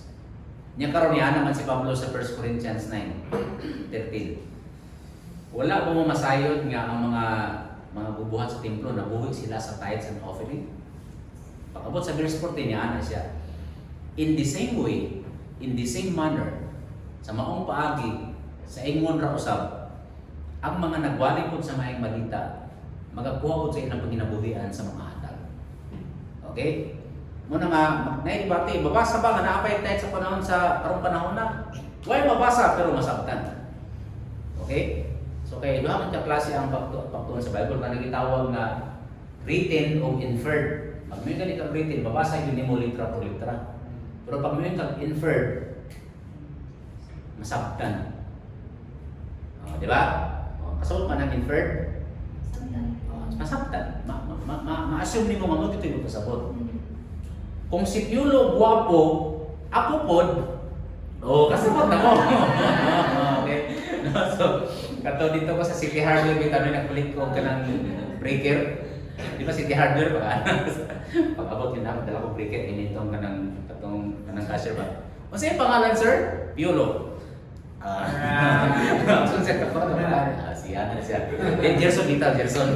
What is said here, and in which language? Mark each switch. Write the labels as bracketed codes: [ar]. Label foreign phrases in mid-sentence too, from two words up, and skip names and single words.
[ceb] Niya karon niya naman si Pablo sa 1 Corinthians 9:13. Wala mo masayod nga ang mga bubuhat sa templo nabuhi sila sa [en] tithes and offering. [ceb] Pag-abot sa verse 14 niya ana siya. [en] In the same way, in the same manner, [ceb] sa maong paagi, sa ingon ra usab, ang mga nagwali pod sa maayong balita, magakuha pod sa ilang paginabuhian sa mga hatag. Okay? Muna nga, naibati, babasa ba nga naapay tayo sa panahon sa karong panahon na? Why mabasa pero masabtan? Okay? So kaya doon man ka klase ang pagtuon sa Bible na nagitawag na written o inferred. Pag may ganito written, babasa yun ni mo litra por litra. Pero pag may kang inferred, masabtan. Di ba? Kasawag man ang inferred, masabtan. Ma-assume ni mo nga mo dito yung pasabot. Kung si Piolo guwapo, ako pod, kasabot na mo. Okay? So, kato dito ko sa City Hardware, may tanong nagkulit ko ka ng breaker. Di ba City Hardware, pag-abot yun ako, dala ko breaker, initong kanang cashier ba? O sa'yo pangalan, sir? Piolo. So, siya kato na siya. Gerson dito, Gerson.